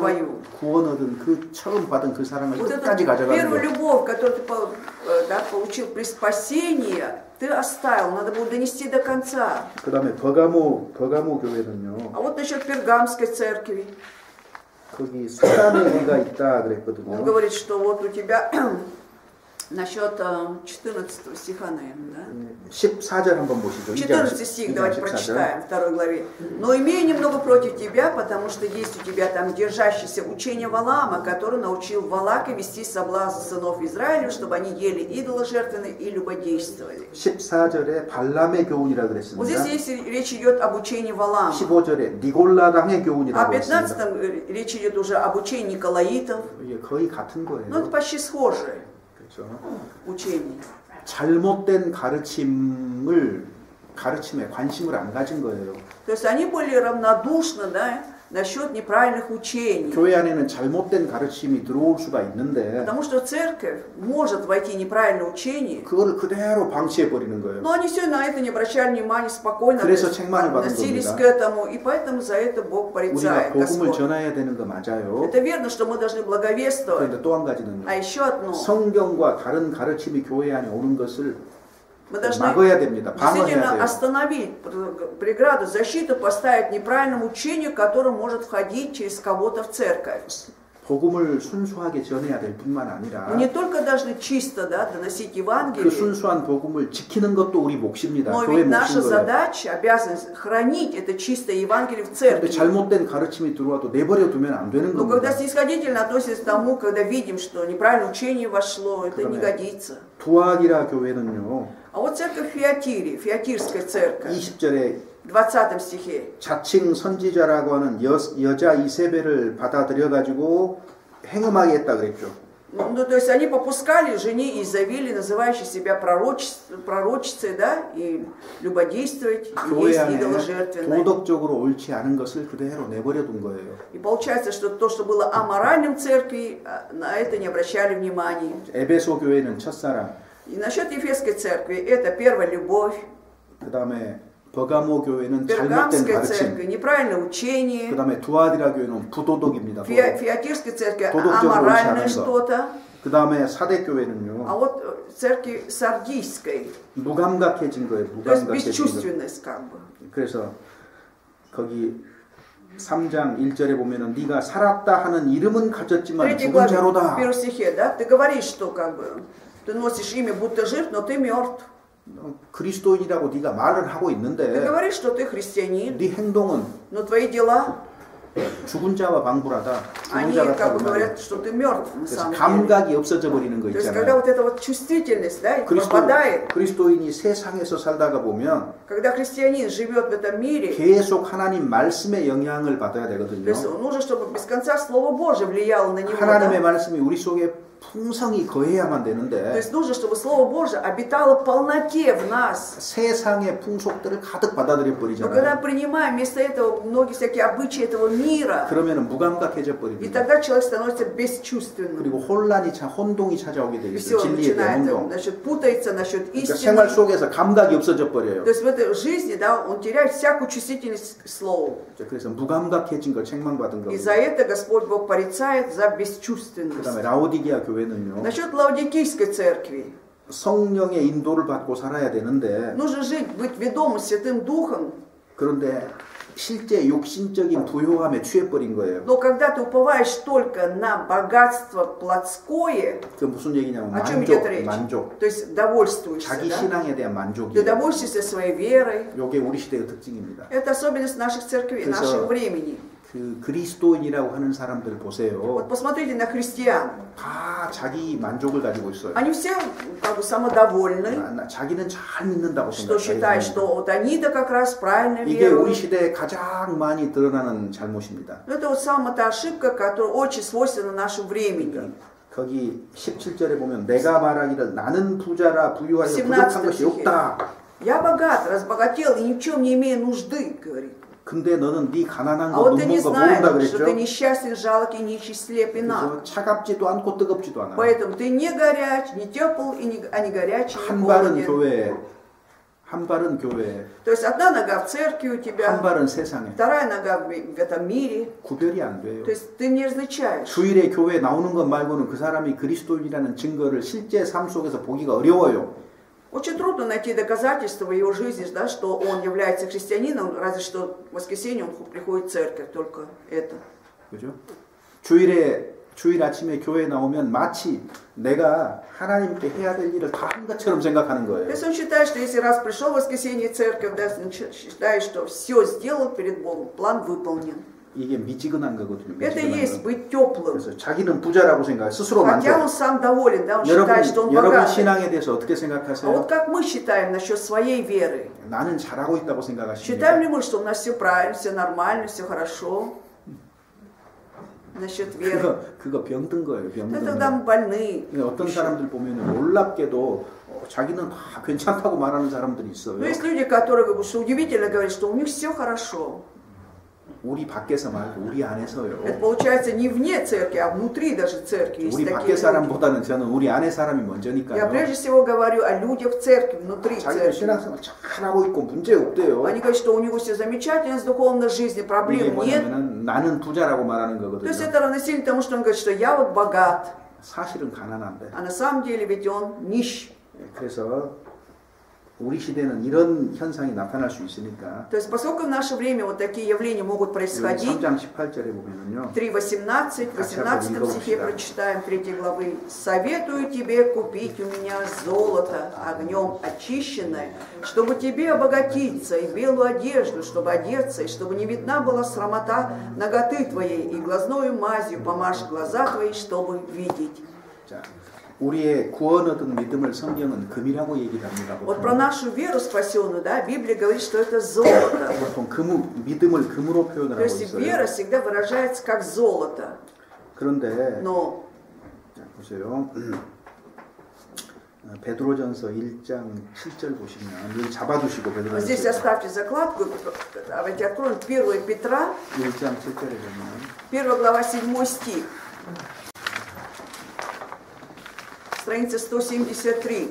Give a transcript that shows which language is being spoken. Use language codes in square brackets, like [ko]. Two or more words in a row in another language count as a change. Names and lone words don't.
[ru] твою. [ko] 구원 얻은 그 처음 받은 그 사랑을 [ru] Вот эту [ko] 끝까지 가져가는 [ru] первую [ko] 거예요. [ru] любовь, которую ты да, получил при спасении, ты оставил, надо было донести до конца. [ko] 그 다음에 버가모 교회는요. [ru] А вот насчет Пергамской церкви. [ko] 거기 사단의 해가 있다 [ru] Он [ko] 그랬거든요. [ru] говорит, что вот у тебя насчет 14 стиха, наверное, да? [ko] 14절 한번 보시죠. [ru] 14 стих, давайте прочитаем, 2 главе. «Но имею немного против тебя, потому что есть у тебя там держащееся учение Валаама, который научил Валака вести соблазн сынов Израиля, чтобы они ели идолы жертвенные и любодействовали». [ko] 14절에 발람의 교훈이라 [ru] Вот [ko] 그랬습니다. [ru] здесь есть, речь идет об учении Валаама. [ko] 15절에 니골라당의 [ru] А [ko] 교훈이라고 [ru] в [ko] 했습니다. [ru] 15 речь идет уже об учении Николаитов. [ko] 이게 거의 같은 [ru] Ну, это [ko] 거예요. [ru] почти схожее [ko] 그렇죠. [ru] учение. [ko] 잘못된 가르침에 관심을 안 가진 거예요. [ru] То есть они были равнодушны, да, насчет неправильных учений. [ko] 교회 안에는 잘못된 가르침이 들어올 수가 있는데 [ru] Потому что церковь может войти неправильное учение, [ko] 그거를 그대로 방치해 버리는 거예요. [ru] но они все на это не обращали внимания, спокойно [ko] 그래서 책망을 받은 [ru] относились [ko] 겁니다. [ru] к этому, и поэтому за это Бог [ko] 우리가 [ru] порицает, [ko] 복음을 [ru] Господь. [ko] 전해야 되는 거 맞아요. [ru] Это верно, что мы должны благовествовать. [ko] 그런데 또 한 가지는요. [ru] А еще одно, [ko] 성경과 다른 가르침이 교회 안에 오는 것을 [ru] мы должны [ko] 막아야 됩니다. 방어해야 [ru] действительно [ko] 돼요. [ru] остановить преграду, защиту поставить неправильному учению, которое может входить через кого-то в церковь. [ko] 복음을 순수하게 전해야 될 뿐만 아니라 [ru] Мы не только должны чисто, да, доносить [ko] 그 [ru] Евангелие, [ko] 순수한 복음을 지키는 것도 우리 몫입니다. [ru] но [ko] 교회 [ru] ведь наша [ko] 몫인 거예요. [ru] задача, обязанность хранить это чистое Евангелие в [ko] 그런데 [ru] церкви. [ko] 잘못된 가르침이 들어와도 내버려 두면 안 되는 [ru] Но когда [ko] 겁니다. [ru] снисходительно относятся к тому, когда видим, что неправильное учение вошло, это не годится. [ko] 두아기라 교회는요. [ru] А вот церковь Фиатири, Фиатирская церковь, [ko] 20절에 [ru] в 20 стихе. [ko] 자칭 선지자라고 하는 여자 이세벨을 받아들여 가지고 행음하게 했다 그랬죠. [ru] Ну, то есть они попускали жене Изавели, называющей себя пророчицей, да, и любодействовать, и [ko] 교회 [ru] есть [ko] 안에 [ru] идолы жертвенные. [ko] 도덕적으로 옳지 않은 것을 그대로 내버려 둔 거예요. [ru] И получается, что то, что было аморальным в церкви, на это не обращали внимания. [ko] 에베소 교회는 첫사랑, [ru] И насчет Ефесской церкви, это первая любовь. [ko] 그 다음에 버가모 교회는 잘못된 [ru] Пергамская [ko] 가르침, [ru] церковь, неправильное [ko] 그 [ru] учение. [ko] 다음에 두아디라 교회는 부도덕입니다. 도덕. [ru] Фиатирская церковь, [ko] 도덕적으로 [ru] аморальное [ko] 옳지 않은 거. [ru] что-то. [ko] 그 다음에 사대 교회는요. [ru] А вот церкви Сардийской, [ko] 무감각해진 거예요. [ru] то есть [ko] 무감각해진 거. [ru] бесчувственность как бы. [ko] 그래서 거기 3장 1절에 보면은 네가 살았다 하는 이름은 [ru] В [ko] 가졌지만 [ru] 3 [ko] 죽은 [ru] главе, [ko] 자로다. [ru] в 1 стихе, да, ты говоришь, что как бы ты носишь имя, будто жив, но ты мертв. [ko] 그리스도인이라고 네가 말을 하고 [ru] Ты [ko] 있는데 [ru] говоришь, что ты христианин, [ko] 네 행동은 [ru] но твои дела [ko] 죽은 자와 방불하다. 죽은 [ru] Они [ko] 자 [ru] как бы [ko] 같다고 말해요. [ru] говорят, что ты мертв на [ko] 그래서 [ru] самом деле. [ko] 감각이 없어져 버리는 거 [ru] То есть, когда [ko] 있잖아요. [ru] вот эта вот чувствительность, да, пропадает, [ko] 그리스도인이 세상에서 살다가 보면 [ru] когда христианин живет в этом мире, [ko] 계속 하나님 말씀의 영향을 받아야 [ru] то [ko] 되거든요. [ru] есть нужно, чтобы без конца Слово Божие влияло на него. [ko] 하나님의 [ru] Да? [ko] 말씀이 우리 속에 풍성히 거해야만 [ru] То [ko] 되는데 [ru] есть нужно, чтобы Слово Божие обитало в полноте в нас. [ko] 세상의 풍속들을 가득 받아들여 [ru] Но когда [ko] 버리잖아요. [ru] принимаем вместо этого многие всякие обычаи этого мира, [ko] 그러면 무감각해져 [ru] и [ko] 버립니다. [ru] тогда человек становится бесчувственным. [ko] 그리고 혼동이 찾아오게 [ru] И [ko] 되겠어요. [ru] все, он [ko] 진리에 대한 [ru] начинает, [ko] 혼동. [ru] значит, путается насчет [ko] 그러니까 [ru] истины. [ko] 생활 속에서 감각이 없어져 버려요. [ru] То есть в этой жизни, да, он теряет всякую чувствительность к слову. [ko] 그래서 무감각해진 걸 책망받은 [ru] И за [ko] 겁니다. [ru] это Господь Бог порицает за [ko] 그 [ru] бесчувственность. [ko] 다음에 라오디게아 교회는요. [ru] Насчет Лаодикийской церкви. [ko] 성령의 인도를 받고 살아야 되는데 [ru] Нужно жить, быть ведомым Святым Духом. [ko] 그런데 실제 욕심적인 부요함에 취해버린 거예요. [ru] Но когда ты уповаешь только на богатство плотское, [ko] 그 무슨 얘기냐면 [ru] о чем идет [ko] 만족, [ru] речь? [ko] 만족. [ru] То есть довольствуешься, [ko] 자기 [ru] да? [ko] 신앙에 대한 [ru] Ты [ko] 만족이에요. [ru] довольствуешься своей верой. [ko] 이게 우리 시대의 특징입니다. [ru] Это особенность наших церквей, [ko] 그래서 [ru] нашего времени. [ko] 그 그리스도인이라고 하는 사람들 보세요. [ru] Вот посмотрите на христиан. [ko] 다 자기 만족을 가지고 있어요. [ru] Они все как бы самодовольны, [ko] 자기는 잘 믿는다고 [ru] что [ko] 생각해요. [ru] считают, что вот они-то как раз правильно [ko] 이게 우리 [ru] веруют. [ko] 시대에 가장 많이 드러나는 잘못입니다. [ru] Но это вот самая та ошибка, которая очень свойственна нашему времени. [ko] 거기 17절에 보면 내가 말하기를 나는 부자라 부유하여 [ru] 17 [ko] 부족한 것이 [ru] стихе. [ko] 없다. [ru] Я богат, разбогател и ни в чем не имею нужды, говорит. [ko] 근데 너는 네 가난한 [ru] А [ko] 거 [ru] вот ты не [ko] 눈먼 거 모른다 [ru] знаешь, что ты [ko] 그랬죠? [ru] несчастен, жалок и нечислеп и наг. [ko] 그래서 차갑지도 않고 뜨겁지도 않아. [ru] Поэтому ты не горяч, не тепл, а не горячий, не [ko] 한 발은 [ru] холоден. [ko] 교회에, 한 발은 교회에, [ru] То есть одна нога в церкви у [ko] 한 [ru] тебя, [ko] 발은 세상에. [ru] вторая нога в этом мире. [ko] 구별이 안 돼요. [ru] То есть ты не различаешь. [ko] 주일에 교회에 나오는 것 말고는 그 사람이 그리스도인이라는 증거를 실제 삶 속에서 보기가 어려워요. [ru] Очень трудно найти доказательства в его жизни, да, что он является христианином, разве что в воскресенье он приходит в церковь, только это. [ko] 그죠? 주일 아침에 교회에 나오면 마치 내가 하나님께 해야 될 일을 다 한 것처럼 생각하는 [ru] То [ko] 거예요. [ru] есть он считает, что если раз пришел в воскресенье в церковь, да, считает, что все сделал перед Богом, план выполнен. [ko] 이게 미지근한 거거든요. [ru] Это и [ko] 미지근한 [ru] есть [ko] 거. [ru] быть теплым. [ko] 그래서 자기는 부자라고 생각해. 스스로 [ru] Хотя он [ko] 만족. [ru] сам доволен, да, он считает, что он [ko] 여러분 [ru] богатый. [ko] 신앙에 대해서 어떻게 [ru] А [ko] 생각하세요? [ru] вот как мы считаем насчет своей веры? [ko] 나는 잘하고 있다고 생각하십니까? [ru] Считаем ли мы, что у нас все правильно, все нормально, все хорошо? Насчет веры. [ko] 그거 병든 거예요. [ru] Ну, [ko] 병든 [ru] тогда мы [ko] 거. [ru] больны. [ko] 어떤 사람들 보면 놀랍게도 자기는 다 괜찮다고 말하는 사람들이 있어요. [ru] Но есть люди, которые, как бы, что удивительно, говорят, что у них все хорошо. [ko] 우리 밖에서 말고 우리 안에서요. [ru] Это получается не вне церкви, а внутри даже церкви есть [ko] 우리 [ru] такие [ko] 밖에 [ru] люди. [ko] 사람보다는 저는 우리 안에 사람이 [ru] Я [ko] 먼저니까요. [ru] прежде всего говорю о людях в церкви, внутри [ko] 자기는 [ru] церкви. [ko] 신앙생활 잘하고 있고 문제 없대요. [ru] Они говорят, что у него все замечательно с духовной жизнью, [ko] 이게 [ru] проблем нет. [ko] 뭐냐면은 나는 부자라고 말하는 [ru] То есть [ko] 거거든요. [ru] это равносильно тому, что он говорит, что я вот богат, [ko] 사실은 가난한데. [ru] а на самом деле ведь он нищ. [ko] 그래서 우리 시대는 이런 현상이 나타날 수 있으니까 [ru] То есть поскольку в наше время вот такие явления могут происходить, [ko] 3장 18절에 보면은요. [ru] 3.18, в 18 стихе прочитаем 3 главы. «Советую тебе купить у меня золото, огнем очищенное, чтобы тебе обогатиться, и белую одежду, чтобы одеться, и чтобы не видна была срамота наготы твоей, и глазною мазью помажь глаза твои, чтобы видеть». [ko] 자, 우리의 구원 얻은 믿음을 성경은 금이라고 얘기를 합니다. [ru] Вот про нашу веру спасенную, да, Библия говорит, что это золото. [ko] 보통 믿음을 금으로 표현을 [ru] То [ko] 하고 [ru] есть [ko] 있어요. [ru] вера всегда выражается как золото. [ko] 그런데 [ru] Но [ko] 자, 보세요. 베드로전서 1장 7절 보시면 여기 잡아두시고 [ru] здесь [ko] 베드로전서 [ru] оставьте закладку, давайте откроем 1 Петра, [ko] 1장 7절에 보면 [ru] 1 глава 7 стих. Страница 173.